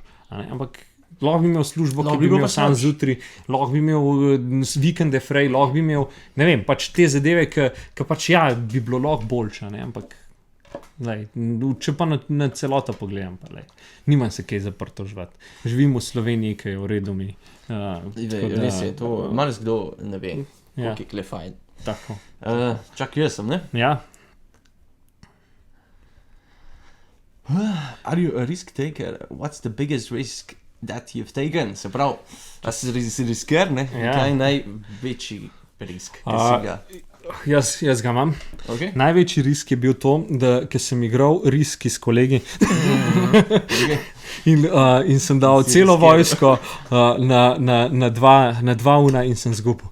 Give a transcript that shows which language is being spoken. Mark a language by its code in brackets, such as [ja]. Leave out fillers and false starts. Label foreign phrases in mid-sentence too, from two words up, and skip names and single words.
[sl] Ampak lahko bi imel službo, ki bi imel sam zjutraj, lahko bi imel vikende frej, lahko bi imel, ne vem, pač te zadeve, ki pač ja, bi bilo lahko boljše, ne, ampak lej, če pa na celoto pogledam, pa lej, nimam se kaj zaprtožvati. Živim v Sloveniji, ki je v redu mi. Res je, to marsikdo ne ve, koliko je kle fajn. Tako. Čak, jaz sem, ne? Ja. [en] Are you a risk taker? What's the biggest risk that you've taken? [sl] Se pravi, a si risker, ne? Kaj je največji risk, ki si ga? Jaz ga imam. Okay. Največji risk je bil to, da ker sem igral riski s kolegi in sem dal celo vojsko na dva una in sem zgubil.